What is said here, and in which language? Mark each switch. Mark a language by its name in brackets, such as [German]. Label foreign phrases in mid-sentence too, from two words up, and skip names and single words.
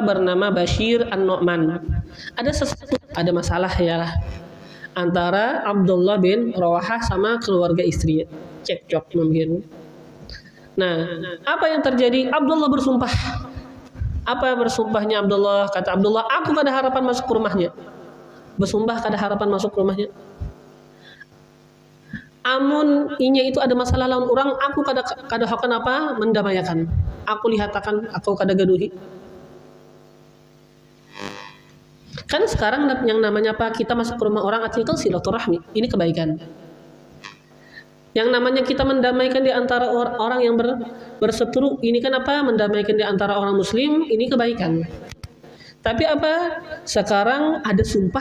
[Indonesian] Bernama Bashir An-Nu'man. Ada masalah ya antara Abdullah bin Rawahah sama keluarga istrinya, cekcok mungkin. Nah, apa yang terjadi? Abdullah bersumpah. Apa bersumpahnya Abdullah? Kata Abdullah, [Banjar] aku kada harapan masuk ke rumahnya. Bersumpah kada harapan masuk ke rumahnya. Amun inya itu ada masalah lawan orang, aku kada hakan apa? Mendamaikan. Aku lihatakan, aku kada gaduhi. [Indonesian] Kan sekarang yang namanya apa? Kita masuk ke rumah orang, artinya kan silaturahmi. Ini kebaikan. Yang namanya kita mendamaikan di antara orang yang berseteru, ini kan apa? Mendamaikan di antara orang muslim, ini kebaikan. Tapi apa? Sekarang ada sumpah.